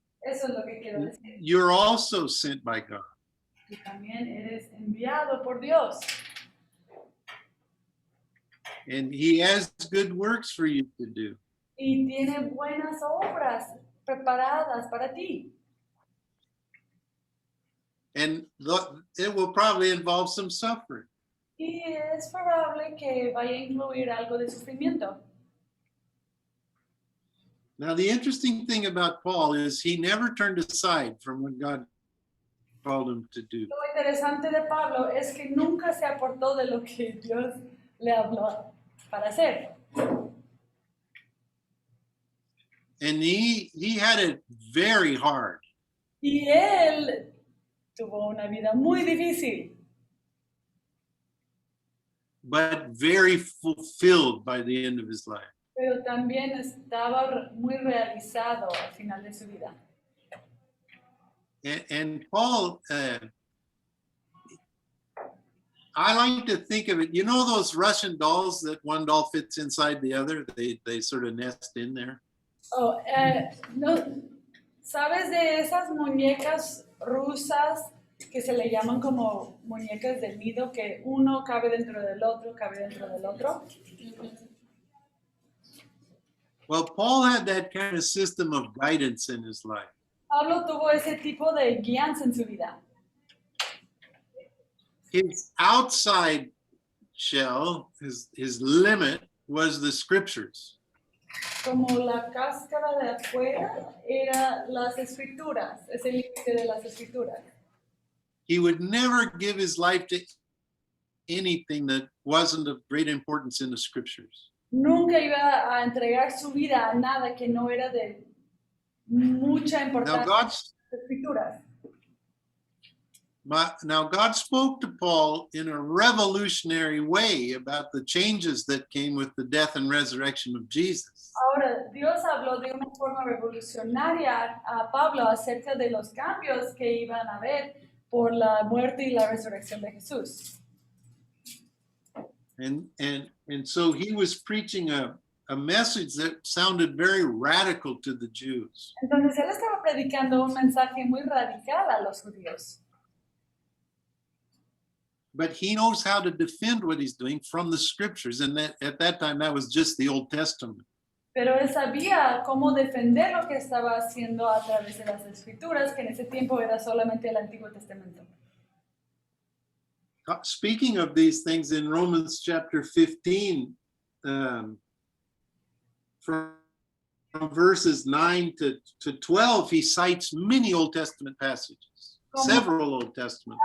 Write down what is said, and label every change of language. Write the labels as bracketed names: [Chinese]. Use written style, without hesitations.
[Spanish] Eso es lo que quiero decir. [English] You're also sent by God. [Spanish] Y también eres enviado por Dios. [English] And he has good works for you to do. [Spanish] Y tiene buenas obras preparadas para ti. [English] And it will probably involve some suffering. [Spanish] Y es probable que vaya a incluir algo de sufrimiento. [English] Now, the interesting thing about Paul is he never turned aside from what God called him to do. [Spanish] Lo interesante de Pablo es que nunca se apartó de lo que Dios le habló para hacer. [English] And he had it very hard. [Spanish] Y él tuvo una vida muy difícil, [English] but very fulfilled by the end of his life. [Spanish] pero también estaba muy realizado al final de su vida. [English] And Paul, I like to think of it, you know those Russian dolls that one doll fits inside the other? They sort of nest in there. [Spanish] Oh, no, ¿sabes de esas muñecas rusas que se le llaman como muñecas del nido, que uno cabe dentro del otro, cabe dentro del otro? [English] Well, Paul had that kind of system of guidance in his life. [Spanish] Pablo tuvo ese tipo de guianza en su vida. [English] His outside shell, his limit was the scriptures. [Spanish] Como la cáscara de afuera era las escrituras, es el límite de las escrituras. [English] He would never give his life to anything that wasn't of great importance in the scriptures. [Spanish] Nunca iba a entregar su vida a nada que no era de mucha [English] Now [Spanish] importancia [English] God, [Spanish] en las escrituras. [English] now God spoke to Paul in a revolutionary way about the changes that came with the death and resurrection of Jesus. [Spanish] Ahora, Dios habló de una forma revolucionaria a Pablo acerca de los cambios que iban a haber por la muerte y la resurrección de Jesús. [English] And so he was preaching a message that sounded very radical to the Jews. [Spanish] Entonces él estaba predicando un mensaje muy radical a los judíos. [English] But he knows how to defend what he's doing from the scriptures. And that, at that time, that was just the Old Testament. [Spanish] Pero él sabía cómo defender lo que estaba haciendo a través de las escrituras, que en ese tiempo era solamente el Antiguo Testamento. [English] Speaking of these things in Romans chapter 15, from verses 9 to 12, he cites many Old Testament passages, several Old Testament